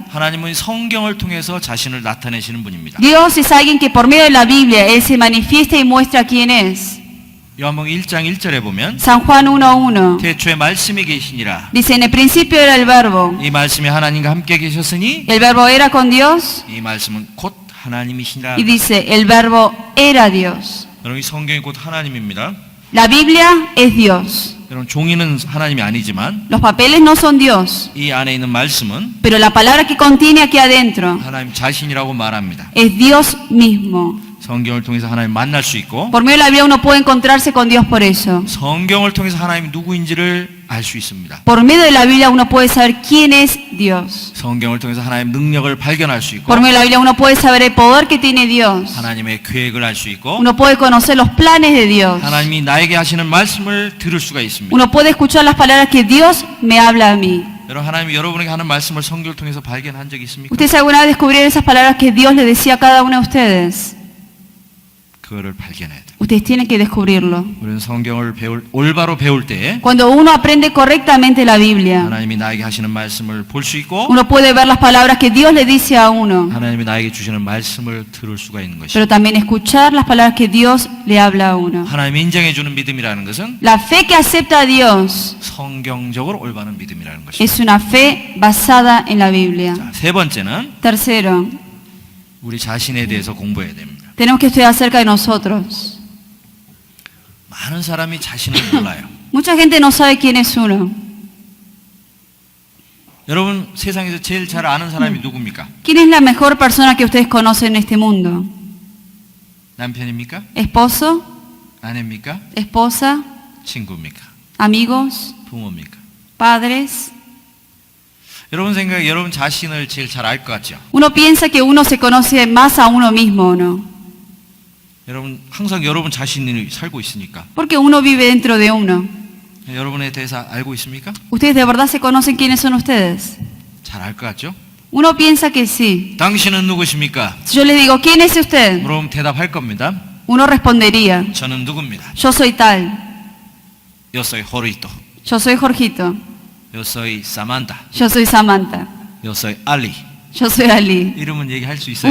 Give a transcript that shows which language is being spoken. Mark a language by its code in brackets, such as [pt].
[ko] 하나님은 성경을 통해서 자신을 나타내시는 분입니다. [es] Dios es alguien que por medio de la Biblia Él se manifiesta y muestra quién es. [ko] 요한복음 1장 1절에 보면 [es] San Juan 1:1 [ko] 태초에 말씀이 계시니라. [es] dice, en el principio era el verbo. [ko] 이 말씀이 하나님과 함께 계셨으니 [es] El verbo era con Dios [ko] 이 말씀은 곧 하나님이시니라. [es] y dice, el verbo era Dios. [ko] 여러분 이 성경이 곧 하나님입니다. [es] La Biblia es Dios. [ko] 여러분 종이는 하나님이 아니지만 [es] Los papeles no son Dios, [ko] 이 안에 있는 말씀은 [es] pero la palabra que contiene aquí adentro [ko] 하나님 자신이라고 말합니다. [es] es Dios mismo. [ko] 성경을 통해서 하나님 만날 수 있고 [es] Por medio de la Biblia uno puede encontrarse con Dios por eso. [ko] 성경을 통해서 하나님이 누구인지를 알 수 있습니다. [es] Por medio de la Biblia uno puede saber quién es Dios. [ko] 성경을 통해서 하나님 능력을 발견할 수 있고 [es] Por medio de la Biblia uno puede saber el poder que tiene Dios. [ko] 하나님의 계획을 알 수 있고 [es] Uno puede conocer los planes de Dios. [ko] 하나님이 나에게 하시는 말씀을 들을 수가 있습니다. [es] Uno puede escuchar las palabras que Dios me habla a mí. [ko] 여러분 하나님이 여러분에게 하는 말씀을 성경을 통해서 발견한 적이 있습니까? [es] ¿Ustedes alguna vez descubrieron esas palabras que Dios le decía a cada uno de ustedes? [ko] 그거를 발견해야 돼요. [es] Ustedes tienen que descubrirlo. [ko] 우리는 성경을 올바로 배울 때 [es] Cuando uno aprende correctamente la Biblia, [ko] 하나님이 나에게 하시는 말씀을 볼 수 있고 [es] uno puede ver las palabras que Dios le dice a uno, [ko] 하나님이 나에게 주시는 말씀을 들을 수가 있는 것이죠. [es] pero también escuchar las palabras que Dios le habla a uno. [ko] 하나님이 인정해 주는 믿음이라는 것은 [es] La fe que acepta a Dios [ko] 성경적으로 올바른 믿음이라는 것이죠. [es] es una fe basada en la Biblia. [ko] 자, 세 번째는 [es] Tercero, [ko] 우리 자신에 대해서 공부해야 됩니다. [es] tenemos que estudiar acerca de nosotros. [ko] 많은 사람이 자신을 몰라요. [es] Mucha gente no sabe quién es uno. [ko] 여러분 세상에서 제일 잘 아는 사람이 누굽니까? [es] ¿Quién es la mejor persona que ustedes conocen en este mundo? [ko] 남편입니까? [es] ¿Esposo? [ko] 아내입니까? [es] ¿Esposa? [ko] 친구입니까? [es] ¿Amigos? [ko] 부모입니까? [es] ¿Padres? [ko] 여러분 생각에 여러분 자신을 제일 잘 알 것 같죠? [es] Uno piensa que uno se conoce más a uno mismo, ¿o no? [ko] 여러분 항상 여러분 자신이 살고 있으니까 [es] Porque uno vive dentro de uno. [ko] 여러분에 대해서 알고 있습니까? [es] ¿Ustedes de verdad se conocen quiénes son ustedes? [ko] 잘 알 것 같죠? [es] Uno piensa que sí. [ko] 당신은 누구십니까? [es] Si yo le digo, ¿quién es usted? [ko] 물어보면 대답할 겁니다. [es] Uno respondería, [ko] 저는 누굽니다. [es] yo soy tal, Yo soy Jorito. yo soy Jorgito, Yo soy Samantha. yo soy Samantha, Yo soy Ali. yo soy Ali. [ko] 이름은 얘기할 수 있어요.